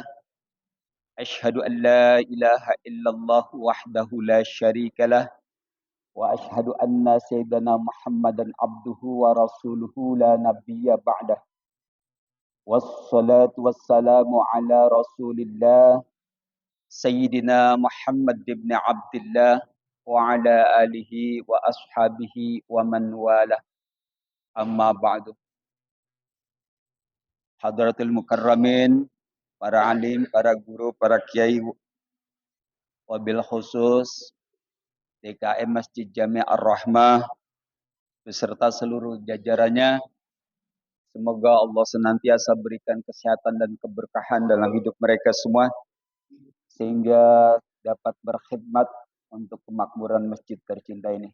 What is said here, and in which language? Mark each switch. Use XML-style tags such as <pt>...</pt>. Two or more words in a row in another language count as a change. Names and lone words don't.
<ar>أشهد أن لا إله إلا الله وحده لا شريك له وأشهد أن سيدنا محمدا عبده ورسوله لا نبي بعده. والصلاة والسلام على رسول الله سيدنا محمد بن عبد الله وعلى آله وأصحابه ومن والاه. أما بعد حضرة المكرمين,</ar> <id>para alim, para guru, para kiai,</id> <ar>وبالخصوص</ar> <id>DKM Masjid Jami' Ar-Rahmah beserta seluruh jajarannya. Semoga Allah senantiasa berikan kesehatan dan keberkahan dalam hidup mereka semua sehingga dapat berkhidmat untuk kemakmuran masjid tercinta ini.</id>